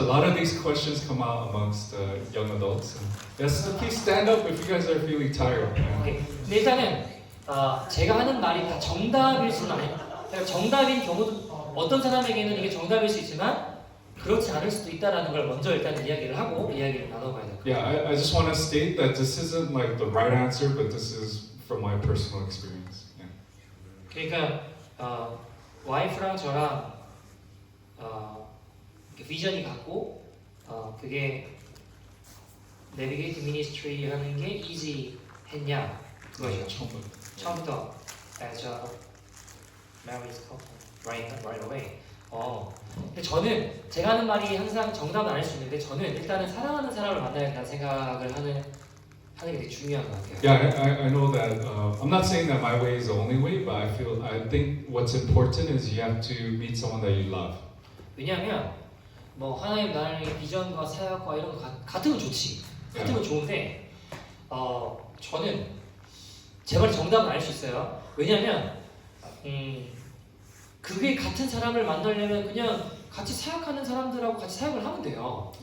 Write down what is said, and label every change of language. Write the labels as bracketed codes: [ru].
[en] So a lot of these questions come out amongst the young adults. Yes, please stand up if you guys are feeling tired. [ko] 오케이. 근데 일단은 제가 하는 말이 다 정답일 수는 그러니까 정답인 경우도 어떤 사람에게는 이게 정답일 수 있지만 그렇지 않을 수도 있다라는 걸 먼저 일단 이야기를 하고 이야기를 나눠봐야 돼요. [en] Yeah, I just want to state that this isn't like the right answer, but this is from my personal experience. Yeah. [ko] 그러니까 와이프랑 저랑 이렇게 비전이 같고 그게 내비게이트 미니스트리 하는 게 이지 했냐 그거죠. 처음부터 [en] as a married couple right away. [ko] 근데 저는 제가 하는 말이 항상 정답은 아닐 수 있는데 저는 일단은 사랑하는 사람을 만나야 된다는 생각을 하는 게 되게 중요한 것 같아요. [en] Yeah, I know that. I'm not saying that my way is the only way, but I think what's important is you have to meet someone that you love. [ko] 왜냐하면 뭐 하나님 나라의 비전과 사역과 이런 거 같으면 좋지. 같으면 좋은데 저는 제 말이 정답은 알 수 있어요. 왜냐하면 그게 같은 사람을 만나려면 그냥 같이 사역하는 사람들하고 같이 사역을 하면 돼요.